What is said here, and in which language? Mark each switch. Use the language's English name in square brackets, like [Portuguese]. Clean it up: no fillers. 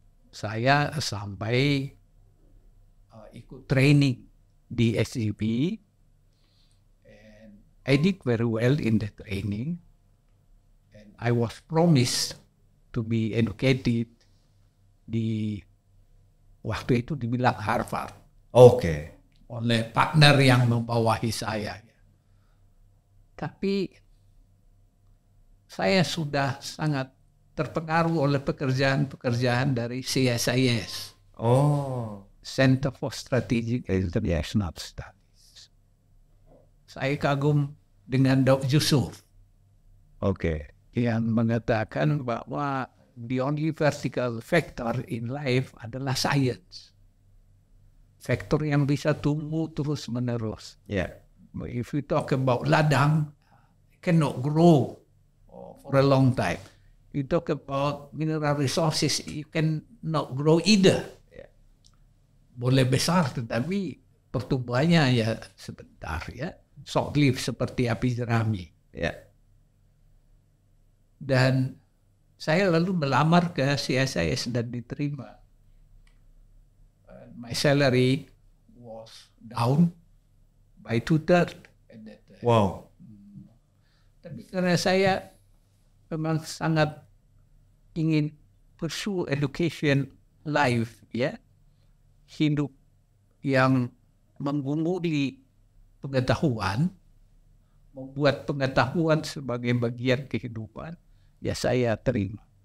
[Indonesian] Saya sampai ikut training di SEB, [English] and I did very well in the training, and I was promised to be educated [Indonesian] di waktu itu dibilang [English] Harvard. Oke. [Indonesian] Oleh partner yang membawahi saya. Tapi saya sudah sangat terpengaruh oleh pekerjaan-pekerjaan dari CSIS. [English] Center for Strategic International Studies. [Indonesian] Saya kagum dengan Dr. Yusuf. Yang mengatakan bahwa [English] the only vertical factor in life [Indonesian] adalah science. faktor yang bisa tumbuh terus menerus. Yeah. [English] If we talk about ladang, it cannot grow for a long time. You talk about mineral resources, you cannot grow either. Yeah. [Indonesian] Boleh besar tetapi pertumbuhannya ya sebentar ya. [English] Short lived [Indonesian] seperti api jerami. Yeah. Dan saya lalu melamar ke CSIS dan diterima. [English] My salary was down by 2/3 at that time. Wow. [Indonesian] Tapi karena saya memang sangat ingin [English] pursue education life, [Indonesian] ya, hidup yang menggumuli pengetahuan, membuat pengetahuan sebagai bagian kehidupan, ya saya terima.